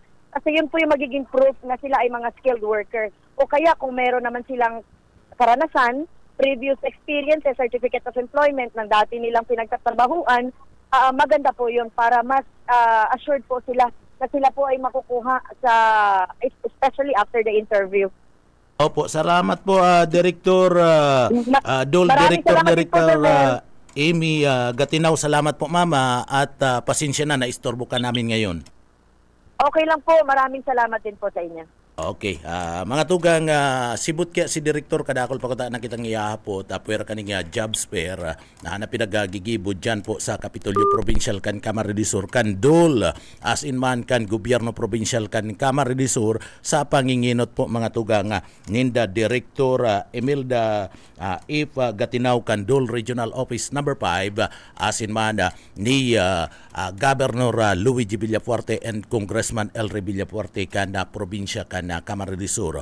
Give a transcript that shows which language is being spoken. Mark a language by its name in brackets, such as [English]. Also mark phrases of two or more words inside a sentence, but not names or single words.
[Filipino] Kasi yun po yung magiging proof na sila ay mga [English] skilled workers. [Filipino] O kaya kung meron naman silang karanasan, [English] previous experience, certificate of employment [Filipino] ng dati nilang pinagtatrabahuan, maganda po yun para mas assured po sila na sila po ay makukuha sa, [English] especially after the interview. [Filipino] Opo, salamat po Director DUL Director Amy Gatinaw. Salamat po mama at pasensya na istorbo ka namin ngayon. Okay lang po. Maraming salamat din po sa inyo. Okay. [Bikol] Mga tugang sibut kaya si Direktor kadakol pa ko na kitang iahapot puwer kaning jobs fair na pinagagigibod dyan po sa Kapitolyo Provincial kan Camarines Sur kan DUL as in man kan Gobyerno Provincial kan Camarines Sur sa panginginot po mga tugang ninda Direktor Imelda If Gatinaw kan DUL Regional Office number 5 as in man ni Governor Luigi Villafuerte and Congressman Elry Villafuerte kan probinsya kan Camarines Sur.